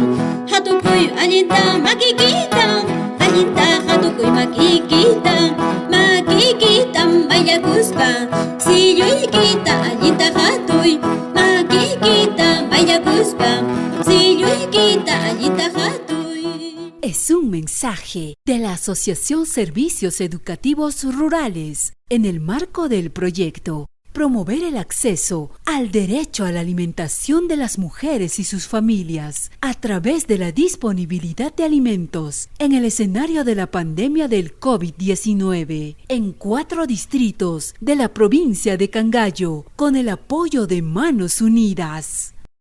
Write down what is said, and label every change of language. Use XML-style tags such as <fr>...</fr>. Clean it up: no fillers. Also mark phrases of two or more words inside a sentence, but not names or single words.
<qu>Hatukuy allinta makikita, allinta hatukuy makikita. Makikita mayakuspa, siyuykita allinta hatuy. Makikita mayakuspa, siyuykita allinta hatuy.</qu> <es>Es un mensaje de la Asociación Servicios Educativos Rurales en el marco del proyecto Promover el acceso al derecho a la alimentación de las mujeres y sus familias a través de la disponibilidad de alimentos en el escenario de la pandemia del COVID-19 en 4 distritos de la provincia de Cangallo con el apoyo de Manos Unidas.</es>